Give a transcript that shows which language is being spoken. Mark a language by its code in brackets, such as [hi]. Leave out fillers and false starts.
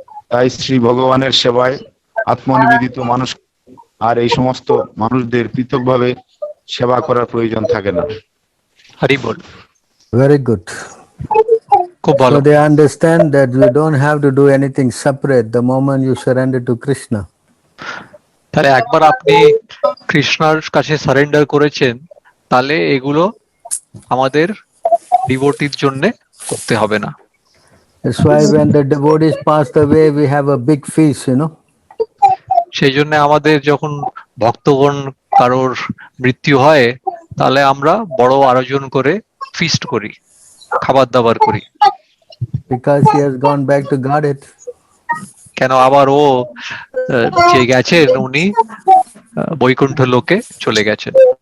[bn] তাই শ্রী ভগবানের সেবায় আত্মনিবেদিত মানুষ আর এই সমস্ত মানুষদের পৃথকভাবে সেবা করার প্রয়োজন থাকে না। হরি বল। [en] Very good. [bn] খুব ভালো। [en] So they understand that we don't have to do anything separate the moment you surrender to Krishna. [bn] তাহলে একবার আপনি কৃষ্ণার কাছে সারেন্ডার করেছেন, তাহলে এগুলো আমাদের ডিভোটির জন্য করতে হবে না। [en] That's why when the devotees passed away, we have a big feast, [bn] সেই জন্য আমাদের যখন ভক্তগণ কারোর মৃত্যু হয়, তাহলে আমরা বড় আয়োজন করে ফিস্ট করি, খাবার দাবার করি। [en] Because he has gone back to Godhead. [bn] কেন? আবার ও যে গেছেন, উনি বৈকুণ্ঠ লোকে চলে গেছেন।